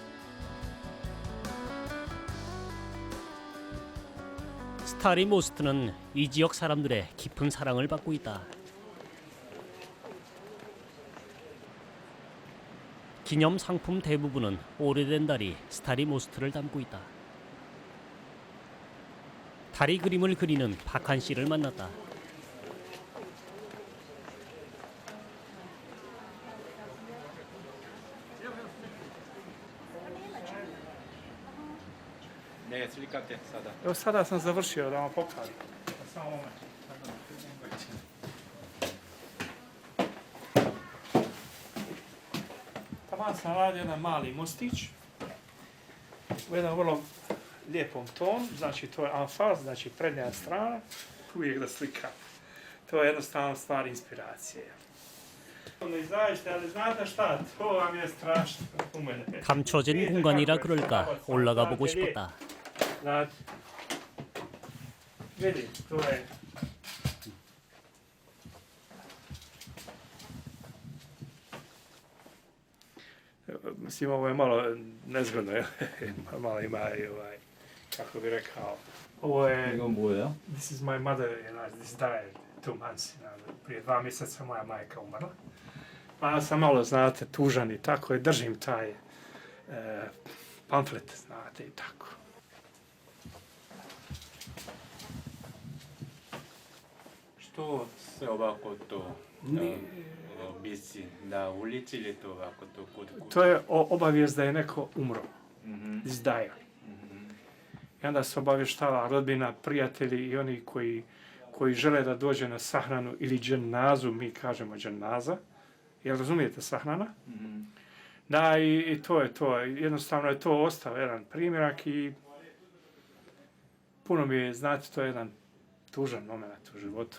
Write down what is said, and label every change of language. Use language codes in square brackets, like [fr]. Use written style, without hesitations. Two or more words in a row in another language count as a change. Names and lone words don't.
[ko] 스타리 모스트는 이 지역 사람들의 깊은 사랑을 받고 있다. 기념 상품 대부분은 오래된 다리 스타리 모스트를 담고 있다. 다리 그림을 그리는 박한 씨를 만났다. [bs] Ne, slikate sada. Evo sada sam završio da vam pokažem. Samo moment. Taman sam radio jedan mali mostić u jednom vrlo lijepom tonu, znači to je amfaz, znači prednja strana, uvijek da slikam. To je jednostavno stvar inspiracije. Ne izađete, ali znate šta, to vam je strašno u mene. [ko] 감춰진 공간이라 그럴까 올라가 보고 싶었다. [bs] Znate, vidi, to je... Mislim, ovo je malo nezgodno, malo ima i kako bi rekao. Ovo je... [ko] 이건 뭐예요? [en] This is my mother, this died 2 months. [bs] Prije 2 mjeseca moja majka umrla. Pa ja sam malo, znate, tužan i tako, i držim taj pamflet, znate, i tako. Što se ovako to visi na ulici ili to ovako to kod kuće? To je obavijest da je neko umro. [en] This died. [bs] I onda se obavještava rodbina, prijatelji i oni koji žele da dođe na sahranu ili dženazu, mi kažemo dženaza. Jel razumijete sahrana? Da, i to je to. Jednostavno je to ostao jedan primjerak i puno mi je, znate, to je jedan tužan moment u životu.